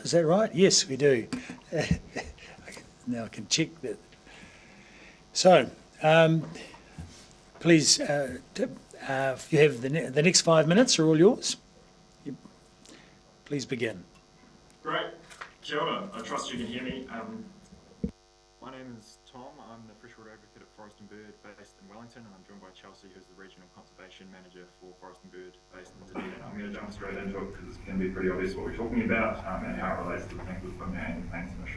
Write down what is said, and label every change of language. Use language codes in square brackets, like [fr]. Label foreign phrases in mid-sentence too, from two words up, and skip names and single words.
[en] Is that right? Yes, we do. Now I can check that. So, please, if you have the next 5 minutes are all yours. Please begin. Great. [mi] Kia ora. [en] I trust you can hear me. My name is Tom. I'm the Freshwater advocate at Forest and Bird based in Wellington, and I'm joined by Chelsea, who's the Regional Conservation Manager for Forest and Bird based in Dunedin. I'm going to jump straight into it because it's going to be pretty obvious what we're talking about and how it relates to the things we've put in our annual planning submission.